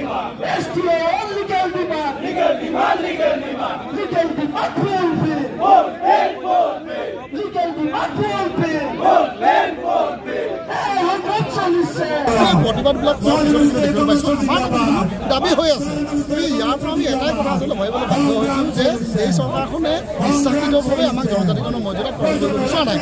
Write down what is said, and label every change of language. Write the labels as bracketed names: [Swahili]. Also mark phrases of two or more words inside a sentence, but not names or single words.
[English] STO legal demand. Legal demand. Legal demand. Legal demand. Legal [Assamese] প্ৰতিবাদবিলাক দেখিবলৈ পাইছোঁ দাবী হৈ আছে। ইয়াৰ পৰা আমি এটাই কথা আচলতে ভাবিবলৈ বাধ্য হৈছোঁ যে এই চৰকাৰখনে ইচ্ছাকৃতভাৱে আমাক জনজাতিকৰণৰ মৰ্যাদা প্ৰদান কৰিব বিচৰা নাই।